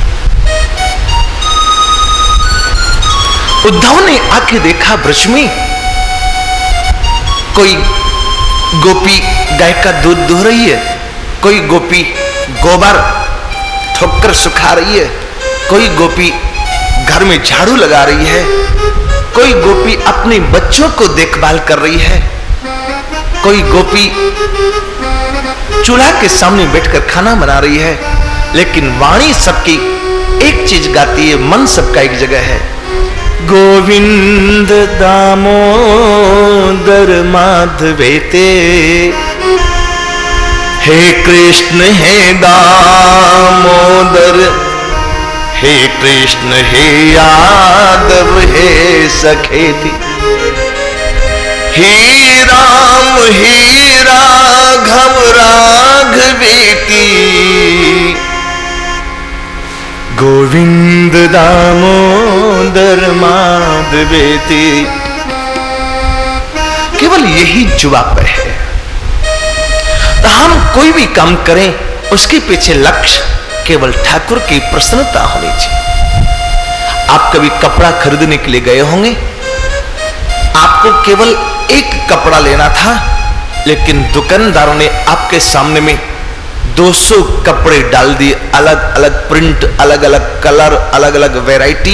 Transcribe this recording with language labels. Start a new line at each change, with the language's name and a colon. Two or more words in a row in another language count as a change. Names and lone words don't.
Hindi: उद्धव ने आके देखा ब्रज में कोई गोपी गाय का दूध दुह रही है, कोई गोपी गोबर ठोकर सुखा रही है, कोई गोपी घर में झाड़ू लगा रही है, कोई गोपी अपने बच्चों को देखभाल कर रही है, कोई गोपी चूल्हा के सामने बैठकर खाना बना रही है। लेकिन वाणी सबकी एक चीज गाती है, मन सबका एक जगह है।
Sanskrit: गोविंद दामोदर माधवेते, हे कृष्ण हे दामोदर, हे कृष्ण हे यादव हे सखेती, हे राम हे राघव राघवेती, गोविंद दामोदर माधवेती।
Hindi: केवल यही जवाब है। तो हम कोई भी काम करें उसके पीछे लक्ष्य केवल ठाकुर की प्रसन्नता होनी चाहिए। आप कभी कपड़ा खरीदने के लिए गए होंगे, आपको केवल एक कपड़ा लेना था, लेकिन दुकानदारों ने आपके सामने में 200 कपड़े डाल दिए, अलग अलग प्रिंट, अलग अलग कलर, अलग अलग वैरायटी।